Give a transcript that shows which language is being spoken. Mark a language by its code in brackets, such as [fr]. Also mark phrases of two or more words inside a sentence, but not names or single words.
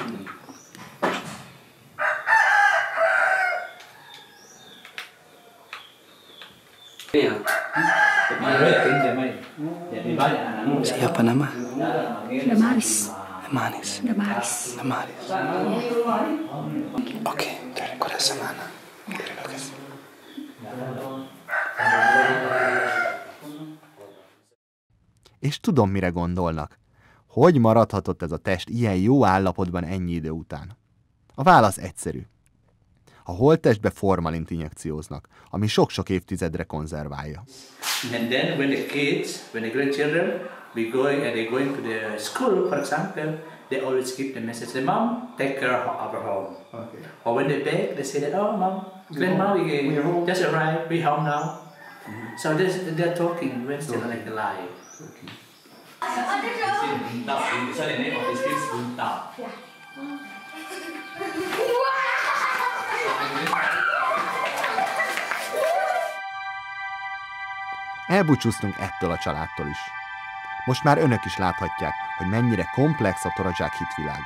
[id] Siapa nama? Damaris. Damaris. Damaris. Damaris. Oke, dari Korea Semana. Terima kasih. [hu] És tudom, mire gondolnak. Hogy maradhatott ez a test ilyen jó állapotban ennyi idő után? A válasz egyszerű. A holttestbe formalint injekcióznak, ami sok-sok évtizedre konzerválja. [en] And then when the kids, when the grandchildren, they're going to the school, for example, they always give the message, the mom, take care of our home. Okay. Or when they beg, they say that, oh mom, grandma, we just arrived, we home now. So they're talking when still like alive. Okay. So the name of this is Buntao. [hu] Elbúcsúztunk ettől a családtól is. Most már önök is láthatják, hogy mennyire komplex a torazsák hitvilága.